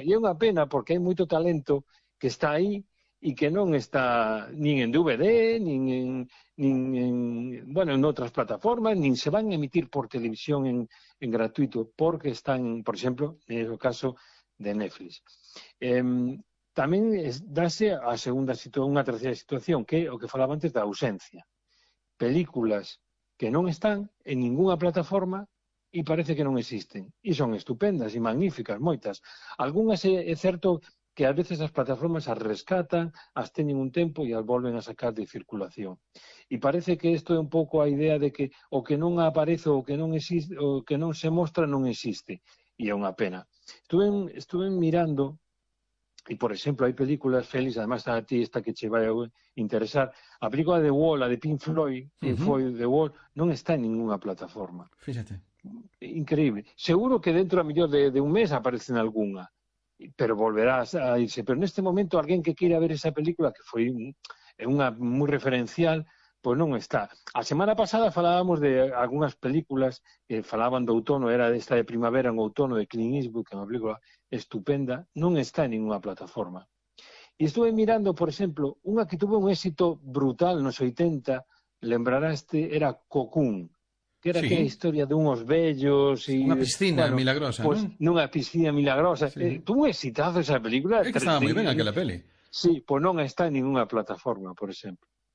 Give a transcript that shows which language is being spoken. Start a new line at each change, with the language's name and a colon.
Galician: E é unha pena, porque hai moito talento que está aí e que non está nin en DVD, nin en outras plataformas, nin se van a emitir por televisión en gratuito, porque están, por exemplo, en o caso de Netflix. Tamén dase a segunda situación, unha terceira situación, que o que falaba antes da ausencia. Películas que non están en ninguna plataforma e parece que non existen. E son estupendas e magníficas, moitas. Algúnas é certo que a veces as plataformas as rescatan, as teñen un tempo e as volven a sacar de circulación. E parece que isto é un pouco a idea de que o que non aparece ou que non existe, o que non se mostra non existe. E é unha pena. Estuve mirando, e por exemplo, hai películas, Félix, además a ti esta que che vai a interesar, a película The Wall, a de Pink Floyd, Pink Floyd The Wall, non está en ninguna plataforma.
Spanish: Fíjate. Increíble.
Galician: Seguro que dentro a mellor de un mes aparece en alguna, pero volverá a irse. Pero neste momento, alguén que quere ver esa película, que foi unha moi referencial, pois non está. A semana pasada falábamos de algunhas películas que falaban do outono, era esta de primavera, un outono de Clint Eastwood, que é unha película estupenda, non está en ninguna plataforma. E estuve mirando, por exemplo, unha que tuvo un éxito brutal nos 80, lembrará este, era Cocoon, que era aquella historia
Spanish: de unos bellos y
Galician: unha piscina milagrosa, pues, ¿no? Nunha piscina milagrosa. Sí.
Spanish: Tuvo un exitazo esa película.
Galician: Que estaba moi ben aquela peli. Sí, pois non está en ninguna plataforma, por exemplo.